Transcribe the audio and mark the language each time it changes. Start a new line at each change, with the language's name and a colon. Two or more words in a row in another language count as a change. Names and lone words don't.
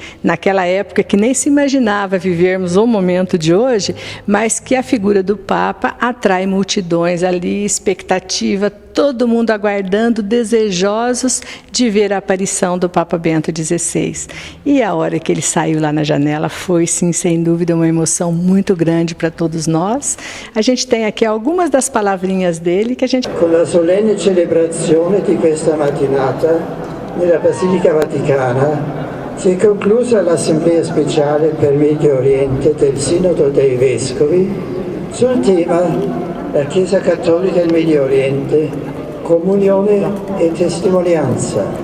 Portuguese: Naquela época que nem se imaginava vivermos o momento de hoje, mas que a figura do Papa atrai multidões ali, expectativa, todo mundo aguardando, desejosos de ver a aparição do Papa Bento XVI. E a hora que ele saiu lá na janela foi, sim, sem dúvida, uma emoção muito grande para todos nós. A gente tem aqui algumas das palavrinhas dele que a gente...
Italian: Com a solene celebrazione di questa mattinata, nella Basilica Vaticana, si è conclusa l'Assemblea Speciale per Medio Oriente del Sinodo dei Vescovi sul tema la Chiesa Cattolica e il Medio Oriente, comunione e testimonianza.